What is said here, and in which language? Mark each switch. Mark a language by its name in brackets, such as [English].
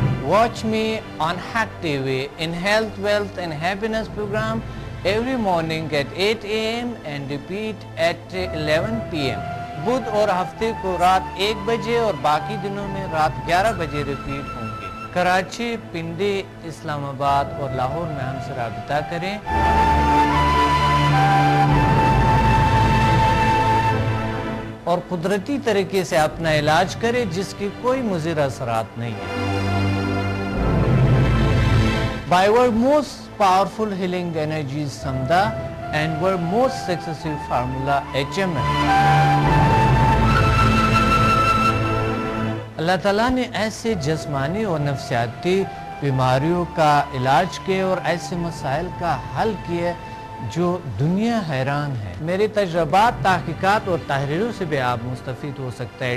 [English] Watch me on Hack TV in Health, Wealth and Happiness program every morning at 8 a.m. and repeat at 11 p.m. [Urdu] بدھ اور ہفتے کو رات 1 بجے اور باقی دنوں میں رات 11 بجے ریپیٹ ہوں گے. کراچی، پنڈی، اسلام آباد اور لاہور میں ہم سے رابطہ کریں. اور قدرتی طریقے سے اپنا علاج کریں جس کی کوئی مضر اثرات نہیں ہے. [English] By our most powerful healing energies Samda and our most successful formula HMN. [Urdu] اللہ تعالیٰ نے ایسے جسمانی اور نفسیاتی بیماریوں کا علاج کیے اور ایسے مسائل کا حل کیے جو دنیا حیران ہے. میرے تجربات، تحقیقات اور تحریروں سے بھی آپ مستفید ہو سکتا ہے.